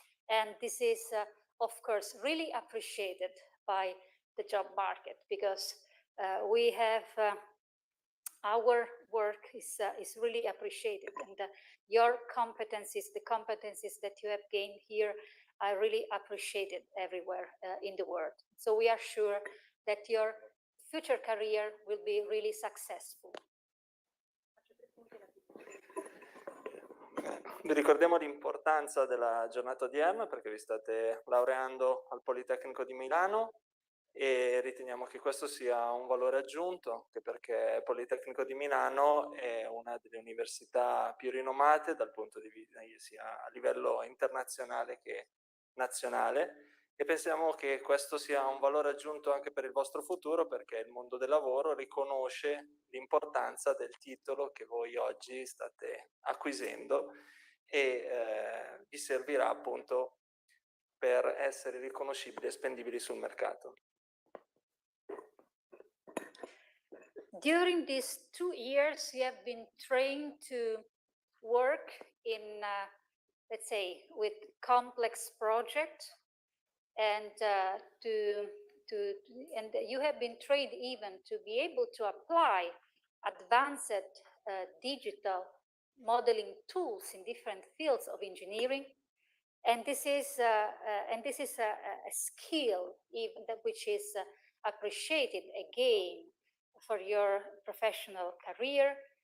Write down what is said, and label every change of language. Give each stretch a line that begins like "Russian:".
English: And this is, of course, really appreciated by the job market because we have our work is really appreciated, and your competencies, the competencies that you have gained here, are really appreciated everywhere in the world. So we are sure that your future career will be really successful.
Italian: Vi ricordiamo l'importanza della giornata odierna perché vi state laureando al Politecnico di Milano e riteniamo che questo sia un valore aggiunto, anche perché il Politecnico di Milano è una delle università più rinomate dal punto di vista sia a livello internazionale che nazionale, e pensiamo che questo sia un valore aggiunto anche per il vostro futuro, perché il mondo del lavoro riconosce l'importanza del titolo che voi oggi state acquisendo e vi servirà appunto per essere riconoscibili e spendibili sul mercato.
English: During these 2 years, you have been trained to work in, let's say, with complex projects, and and you have been trained even to be able to apply advanced digital modeling tools in different fields of engineering, and this is a skill even that which is appreciated again for your professional career.